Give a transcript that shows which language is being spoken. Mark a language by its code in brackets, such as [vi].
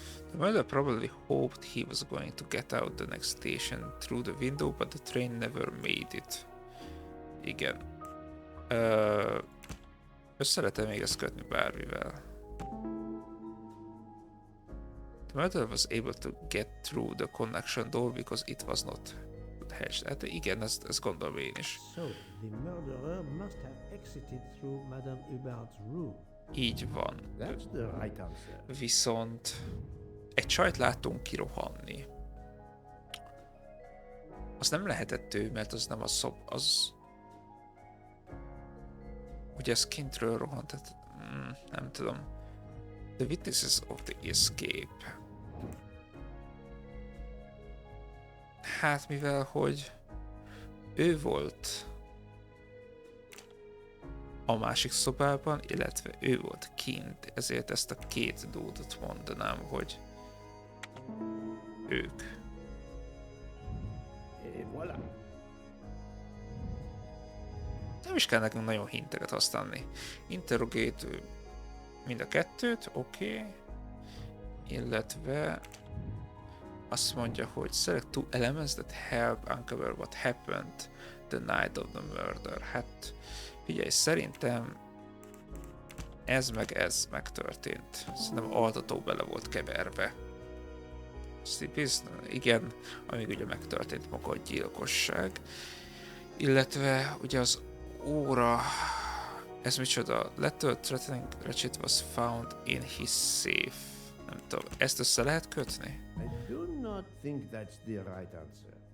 [en] The murderer probably hoped he was going to get out the next station through the window, but the train never made it. [hu] Igen. Össze lehet-e még ezt kötni bármivel? [en] The murderer was able to get through the connection door because it was not hatched. [hu] Hát igen, ezt gondolom én is. [en] So, the murderer must have exited through Madame Hubert's room. [hu] Így van. [en] That's the right answer. [hu] Viszont egy csajt láttunk kirohanni. Az nem lehetett ő, mert az nem a az... Ugye ez kintről rohant, tehát... nem tudom. [en] The witnesses of the escape. [hu] Hát mivel, hogy ő volt a másik szobában, illetve ő volt kint, ezért ezt a két dúdot mondanám, hogy ők. Voilà. Nem is kell nekünk nagyon hinteket használni. Interrogate mind a kettőt, oké. Illetve azt mondja, hogy [en] select two elements that help uncover what happened the night of the murder. [hu] Hát figyelj, szerintem ez meg ez megtörtént. Szerintem altató bele volt keverve. Igen, amíg ugye megtörtént maga a gyilkosság. Illetve ugye az óra, ez micsoda? [en] Letter threatening Ratchet was found in his safe. [hu] Nem tudom, ezt össze lehet kötni? [en] I do not think that's the right answer.